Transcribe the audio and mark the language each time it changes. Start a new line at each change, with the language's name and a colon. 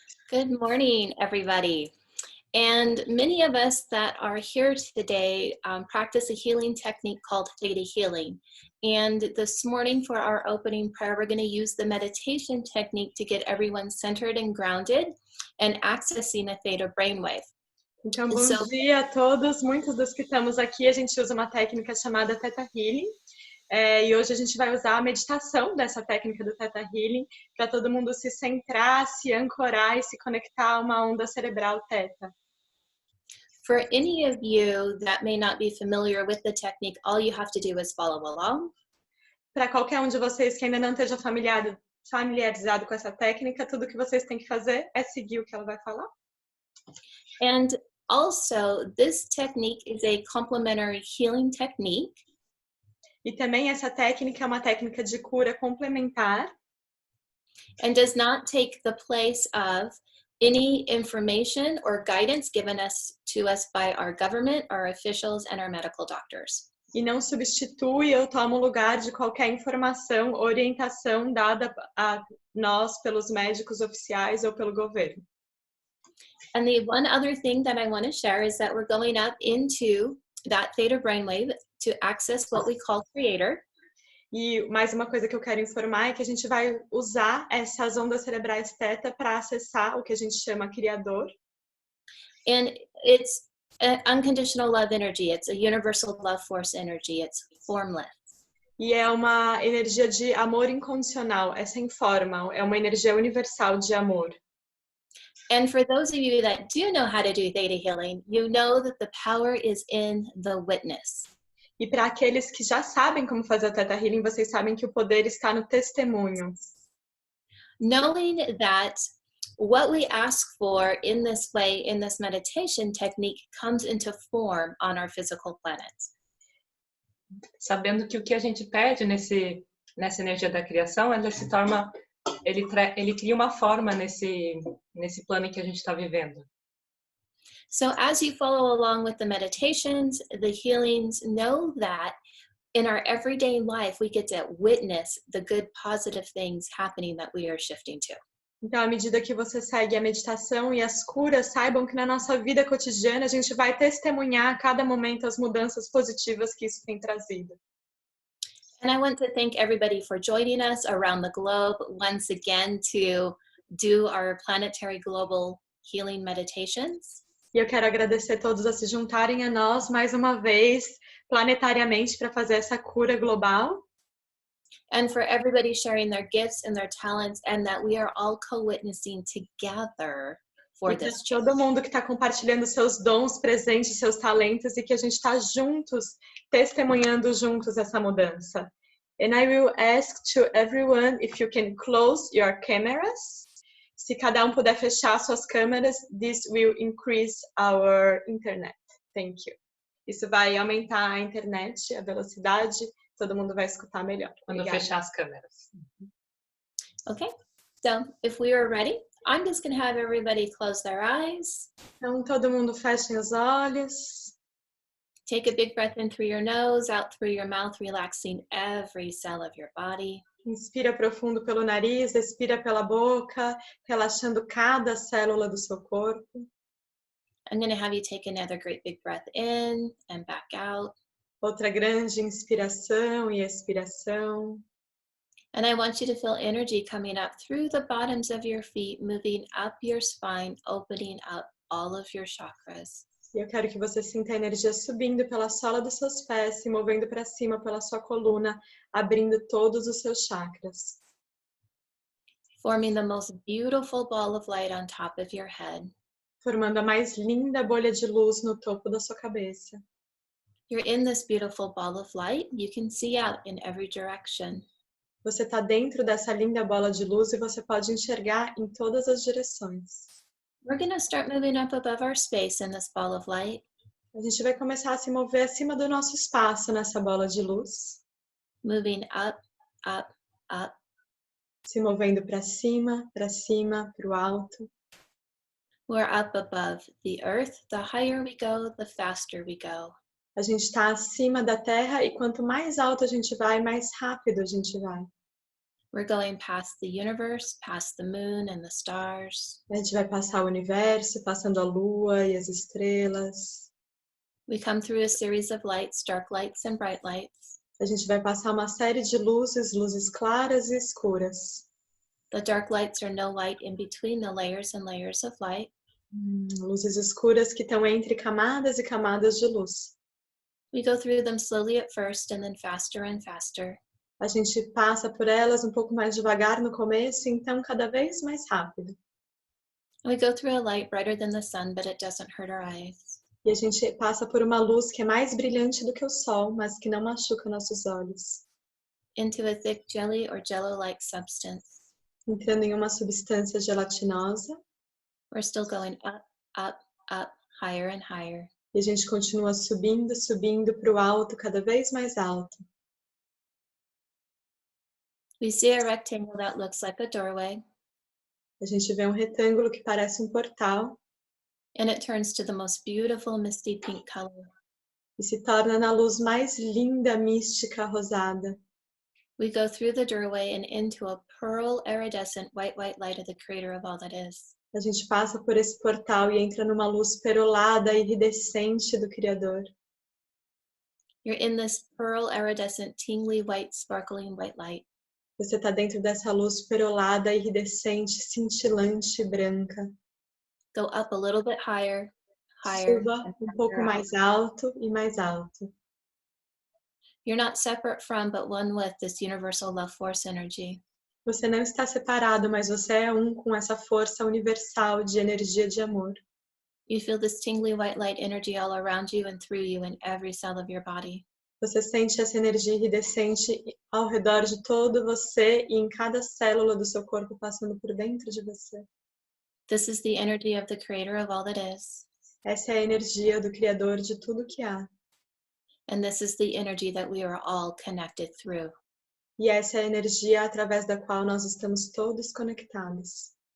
English: Good morning, everybody. And many of us that are here today practice a healing technique called ThetaHealing. And this morning for our opening prayer, we're going to use the meditation technique to get everyone centered and grounded and accessing a theta brainwave.
Portuguese: Então, bom dia a todos. Muitos dos que estamos aqui, a gente usa uma técnica chamada ThetaHealing. E hoje a gente vai usar a meditação dessa técnica do ThetaHealing para todo mundo se centrar, se ancorar e se conectar a uma onda cerebral Theta.
English: For any of you that may not be familiar with the technique, all you have to do is follow along.
Portuguese: Para qualquer um de vocês que ainda não esteja familiarizado com essa técnica, tudo que vocês têm que fazer é seguir o que ela vai falar.
English: And also, this technique is a complementary healing technique.
Portuguese: E também essa técnica é uma técnica de cura complementar.
English: And does not take the place of any information or guidance given to us by our government, our officials, and our medical doctors.
Portuguese: E não substitui ou toma o lugar de qualquer informação ou orientação dada a nós pelos médicos oficiais ou pelo governo.
English: And the one other thing that I want to share is that we're going up into that theta brainwave to access what we call creator.
Portuguese: E mais uma coisa que eu quero informar é que a gente vai usar essas ondas cerebrais Theta para acessar o que a gente chama criador.
English: And it's an unconditional love energy. It's a universal love force energy. It's formless.
Portuguese: E é uma energia de amor incondicional, é sem forma, é uma energia universal de amor.
English: And for those of you that do know how to do theta healing, you know that the power is in the witness.
Portuguese: E para aqueles que já sabem como fazer o Theta Healing, vocês sabem que o poder está no testemunho.
English: Knowing that what we ask for in this way, in this meditation technique, comes into form on our physical planet.
Portuguese: Sabendo que o que a gente pede nessa energia da criação, ela se torna, ele cria uma forma nesse plano em que a gente está vivendo.
English: So as you follow along with the meditations, the healings, know that in our everyday life, we get to witness the good, positive things happening that we are shifting to.
Portuguese: Então, à medida que você segue a meditação e as curas, saibam que na nossa vida cotidiana a gente vai testemunhar a cada momento as mudanças positivas que isso tem trazido.
English: And I want to thank everybody for joining us around the globe once again to do our planetary global healing meditations.
Portuguese: E eu quero agradecer a todos a se juntarem a nós mais uma vez, planetariamente, para fazer essa cura global.
English: And for everybody sharing their gifts and their talents, and that we are all co-witnessing together for this.
Portuguese: Todo mundo que está compartilhando seus dons, presentes, seus talentos, e que a gente está juntos, testemunhando juntos essa mudança.
English: And I will ask to everyone if you can close your cameras.
Portuguese: Se cada um puder fechar suas câmeras,
English: this will increase our internet. Thank you.
Portuguese: Isso vai aumentar a internet, a velocidade, todo mundo vai escutar melhor. Quando eu fechar as câmeras.
English: Okay, so if we are ready, I'm just going to have everybody close their eyes.
Portuguese: Então, todo mundo feche os olhos.
English: Take a big breath in through your nose, out through your mouth, relaxing every cell of your body.
Portuguese: Inspira profundo pelo nariz, expira pela boca, relaxando cada célula do seu corpo.
English: I'm going to have you take another great big breath in and back out.
Portuguese: Outra grande inspiração e expiração.
English: And I want you to feel energy coming up through the bottoms of your feet, moving up your spine, opening up all of your chakras.
Portuguese: E eu quero que você sinta a energia subindo pela sola dos seus pés, se movendo para cima pela sua coluna, abrindo todos os seus chakras.
English: Forming the most beautiful ball of light on top of your head.
Portuguese: Formando a mais linda bolha de luz no topo da sua cabeça.
English: You're in this beautiful ball of light. You can see out in every direction.
Portuguese: Você está dentro dessa linda bola de luz e você pode enxergar em todas as direções.
English: We're going to start moving up above our space in this ball of light.
Portuguese: A gente vai começar a se mover acima do nosso espaço nessa bola de luz.
English: Moving up, up, up.
Portuguese: Se movendo para cima, para o alto.
English: We're up above the earth. The higher we go, the faster we go.
Portuguese: A gente está acima da terra e quanto mais alto a gente vai, mais rápido a gente vai.
English: We're going past the universe, past the moon and the stars.
Portuguese: A gente vai passar o universo, passando a lua e as estrelas.
English: We come through a series of lights, dark lights and bright lights.
Portuguese: A gente vai passar uma série de luzes, luzes claras e escuras.
English: The dark lights are no light in between the layers and layers of light.
Portuguese: Luzes escuras que estão entre camadas e camadas de luz.
English: We go through them slowly at first and then faster and faster.
Portuguese: A gente passa por elas um pouco mais devagar no começo, então cada vez mais rápido.
English: We go through a light brighter than the sun, but it doesn't hurt our eyes.
Portuguese: E a gente passa por uma luz que é mais brilhante do que o sol, mas que não machuca nossos olhos.
English: Into a thick jelly or jello-like substance.
Portuguese: Entrando em uma substância gelatinosa.
English: We're still going up, up, up, higher and higher.
Portuguese: E a gente continua subindo, subindo para o alto, cada vez mais alto.
English: We see a rectangle that looks like a doorway.
Portuguese: A gente vê um retângulo que parece um portal.
English: And it turns to the most beautiful misty pink color.
Portuguese: E se torna na luz mais linda, mística, rosada.
English: We go through the doorway and into a pearl iridescent white light of the creator of all that is.
Portuguese: A gente passa por esse portal e entra numa luz perolada, iridescente do Criador.
English: You're in this pearl iridescent, tingly, white, sparkling white light.
Portuguese: Você está dentro dessa luz perolada, iridescente, cintilante, branca.
English: Go up a little bit higher, higher.
Portuguese: Suba um pouco mais alto e mais alto.
English: You're not separate from, but one with this universal love force energy.
Portuguese: Você não está separado, mas você é um com essa força universal de energia de amor.
English: You feel this tingly white light energy all around you and through you in every cell of your body.
Portuguese: Você sente essa energia iridescente ao redor de todo você e em cada célula do seu corpo passando por dentro de você.
English: This is the energy of the creator of all that is.
Portuguese: Essa é a energia do Criador de tudo que há.
English: And this is the energy that we are all connected through.
Portuguese: E essa é a energia através da qual nós estamos todos conectados.